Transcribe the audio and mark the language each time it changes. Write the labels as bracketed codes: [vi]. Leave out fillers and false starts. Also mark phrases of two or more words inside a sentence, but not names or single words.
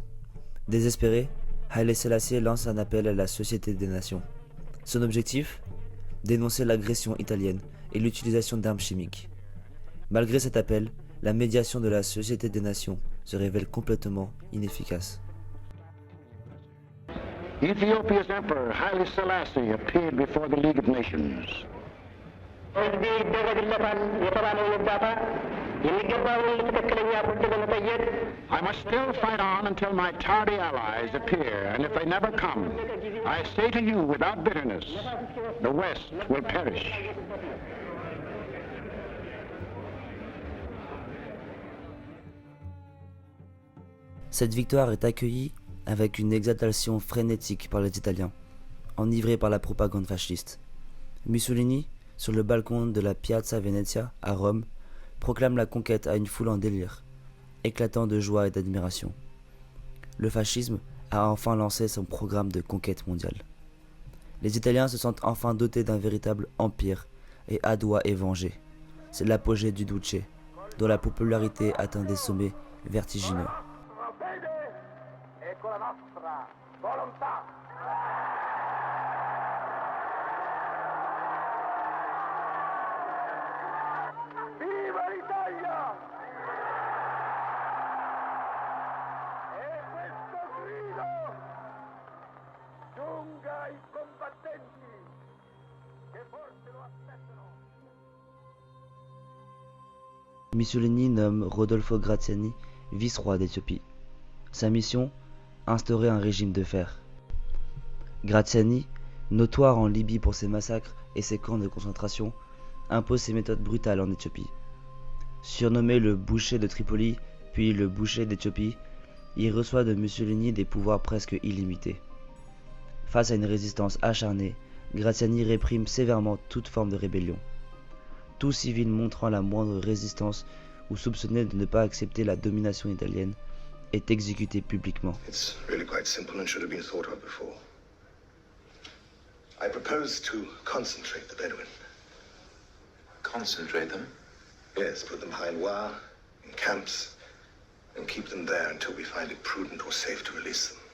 [fr] Désespéré, Haile Selassie lance un appel à la Société des Nations. Son objectif ? Dénoncer l'agression italienne et l'utilisation d'armes chimiques. Malgré cet appel, la médiation de la Société des Nations se révèle complètement inefficace. [en] Ethiopia's emperor Haile Selassie appeared before the League of Nations. I must still fight on until my tardy allies appear, and if they never come, I say to you without bitterness, the West will perish. [fr] Cette victoire est accueillie avec une exaltation frénétique par les Italiens, enivrés par la propagande fasciste. Mussolini, sur le balcon de la Piazza Venezia à Rome, proclame la conquête à une foule en délire, éclatant de joie et d'admiration. Le fascisme a enfin lancé son programme de conquête mondiale. Les Italiens se sentent enfin dotés d'un véritable empire et Adoua est vengé. C'est l'apogée du Duce, dont la popularité atteint des sommets vertigineux. [it] Viva l'Italia! E questo grido giunga ai combattenti che forse lo aspettano. [fr] Mussolini nomme Rodolfo Graziani vice-roi d'Éthiopie. Sa mission ? Instaurer un régime de fer. Graziani, notoire en Libye pour ses massacres et ses camps de concentration, impose ses méthodes brutales en Éthiopie. Surnommé le boucher de Tripoli, puis le boucher d'Éthiopie, il reçoit de Mussolini des pouvoirs presque illimités. Face à une résistance acharnée, Graziani réprime sévèrement toute forme de rébellion. Tout civil montrant la moindre résistance ou soupçonné de ne pas accepter la domination italienne est exécuté publiquement. [en] It's really quite simple and should have been thought of before. I propose to concentrate the Bedouin. Concentrate them? Yes, put them behind wire, in camps, and keep them there until we find it prudent or safe to release them.